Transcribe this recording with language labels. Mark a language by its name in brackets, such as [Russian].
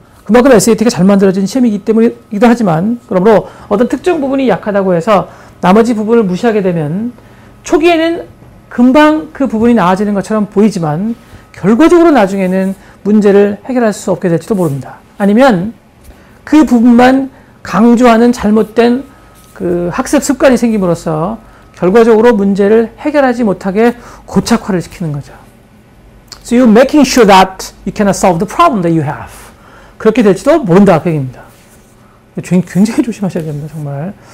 [Korean] 그만큼 SAT가 잘 만들어진 시험이기 때문이기도 하지만 그러므로 어떤 특정 부분이 약하다고 해서 나머지 부분을 무시하게 되면 초기에는 금방 그 부분이 나아지는 것처럼 보이지만 결과적으로 나중에는 문제를 해결할 수 없게 될지도 모릅니다. 아니면 그 부분만 강조하는 잘못된 그 학습 습관이 생김으로써 결과적으로 문제를 해결하지 못하게 고착화를 시키는 거죠. [English] So you're making sure that you cannot solve the problem that you have. [Korean] 그렇게 될지도 모른다 그 얘기입니다. 굉장히 조심하셔야 됩니다. 정말.